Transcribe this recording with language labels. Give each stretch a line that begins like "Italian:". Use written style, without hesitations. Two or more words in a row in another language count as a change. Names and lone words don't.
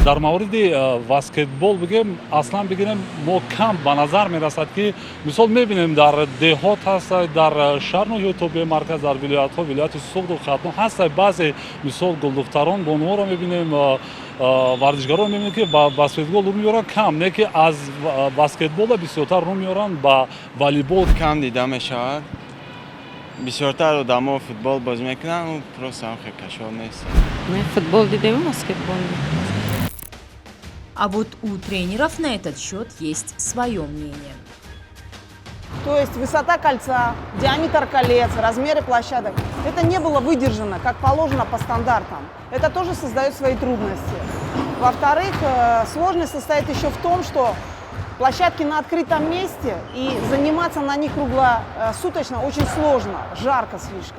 Tajik: дар мавриди баскетбол бигем аслан бигирем мо кам ба назар мерасад ки мисол мебинем дар деҳот ҳаст, дар шаҳр ё то бемарказ дар вилоятҳо, вилояти Суғду Хатон ҳаст баъзе мисол гулдухтарон бонуҳоро мебинем, варзишгаро мебинем ки ба баскетбол рӯ меёранд кам, не ки аз баскетбола бисёртар рӯ меёранд ба волейбол. Кам дида мешавад. Бисёртар одамо футбол бозӣ мекунанд, просто хеле кашол нест. Мы футбол дидем, баскетбол.
Russian: А вот у тренеров на этот счет есть свое мнение. То есть высота кольца, диаметр колец, размеры площадок. Это не было выдержано, как положено по стандартам. Это тоже создает свои трудности. Во-вторых, сложность состоит еще в том, что площадки на открытом месте, и заниматься на них круглосуточно очень сложно, жарко слишком.